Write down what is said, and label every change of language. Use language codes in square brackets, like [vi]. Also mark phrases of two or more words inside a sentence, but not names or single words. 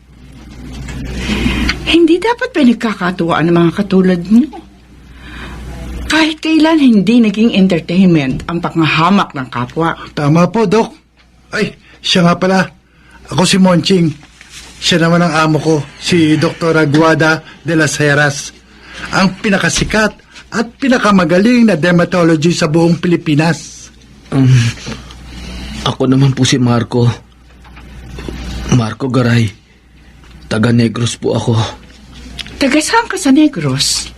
[tl] Hindi dapat pinagkakatuwaan ng mga katulad mo. Kahit kailan hindi naging entertainment ang panghahamak ng kapwa. Tama po, Dok. Ay, siya nga pala. Ako si Monching. Siya naman ang amo ko, si Dr. Aguada de las Heras. Ang pinakasikat at pinakamagaling na dermatology sa buong Pilipinas. Ako naman po si Marco. Marco Garay. Taga Negros po ako. Taga saan ka sa Negros?